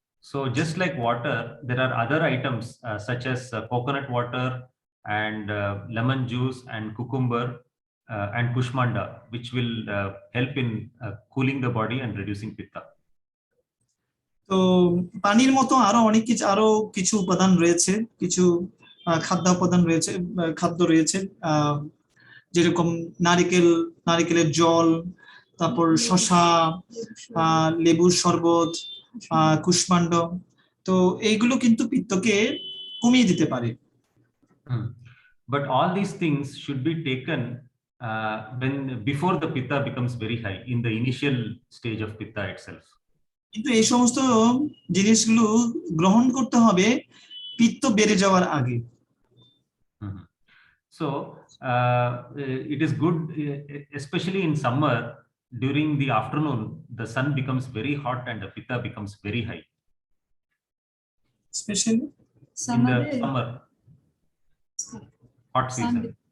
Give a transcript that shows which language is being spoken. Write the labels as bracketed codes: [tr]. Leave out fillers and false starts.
[en] So just like water, there are other items such as coconut water and lemon juice and cucumber and kushmanda, which will help in cooling the body and reducing pitta. [bn] তো পানির মতো আরো কিছু উপাদান রয়েছে, কিছু খাদ্য উপাদান রয়েছে, খাদ্য রয়েছে, যেরকম নারিকেলের জল, তারপর শসা, লেবুর শরবত, কুষ্মাণ্ড, তো এইগুলো কিন্তু পিত্তকে কমিয়ে দিতে পারে। [en] But all these things should be taken when before the pitta becomes very high, in the initial stage of pitta itself. [bn] কিন্তু এই সমস্ত জিনিসগুলো গ্রহণ করতে হবে পিত্ত বেড়ে যাওয়ার আগে। [en] So it is good, especially in summer, during the afternoon, the sun becomes very hot and the pitta becomes very high. Especially in the summer, hot season.